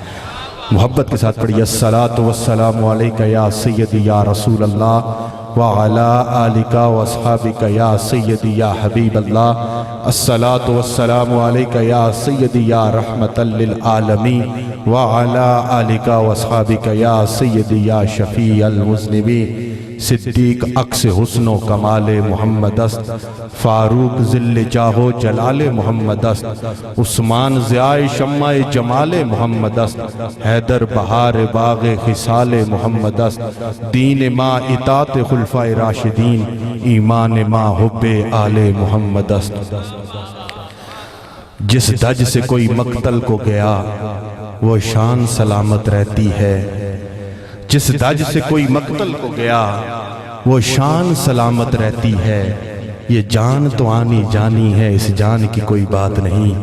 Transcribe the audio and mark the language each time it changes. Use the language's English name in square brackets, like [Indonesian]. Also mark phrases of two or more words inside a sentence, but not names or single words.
[Urdu] محبت کے ساتھ پڑھیے [Arabic] الصلاۃ والسلام علیک یا سیدی یا رسول اللہ وعلی آلک واصحابک یا سیدی یا حبیب اللہ، الصلاۃ والسلام علیک یا سیدی یا رحمت للعالمین وعلی آلک واصحابک یا سیدی یا شفیع المذنبین۔ [Persian] صدیق عکس حسن و کمال محمد است، فاروق ذل جاہ و جلال محمد است، عثمان ضیاء شمع جمال محمد است، حیدر بہار باغ خصال محمد است، دین ما اطاعت خلفائے راشدین، ایمان ما حب آل محمد است۔ [Urdu] جس دج سے کوئی مقتل کو گیا وہ شان سلامت رہتی ہے، جس دج سے کوئی مقتل کو گیا وہ شان سلامت رہتی ہے، یہ جان تو آنی جانی ہے، اس جان کی کوئی بات نہیں۔